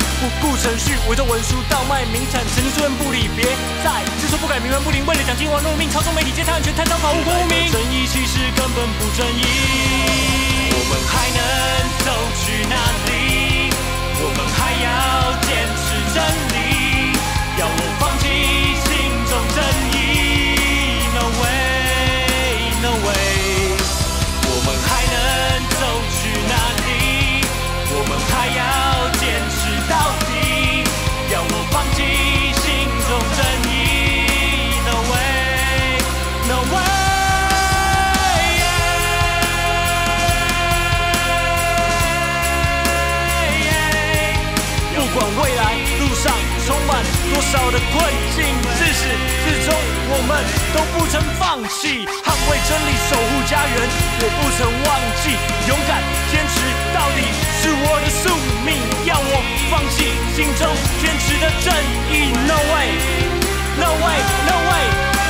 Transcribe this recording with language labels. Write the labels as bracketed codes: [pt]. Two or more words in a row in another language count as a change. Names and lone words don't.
[zh] 不顾程序，伪造文书，倒卖名产，曾经出人不理，别再知错不改，冥顽不灵，为了奖金玩弄命，操纵媒体，借贪权，贪赃法无辜无名。正义其实根本不正义，我们还能走去哪里？我们还要坚持真理，要我放弃心中正义 ？ [en] No way, no way。 [zh] 我们还能走去哪里？我们还要坚持到底，要我放弃心中正义 ？ [en] No way, no way。 [zh] 不管未来路上充满多少的困境，自始至终我们都不曾放弃，捍卫真理，守护家园，我不曾忘记，勇敢坚持到底是我的宿命，要我放弃心中坚持的正义 ， [en] No way, no way, no way。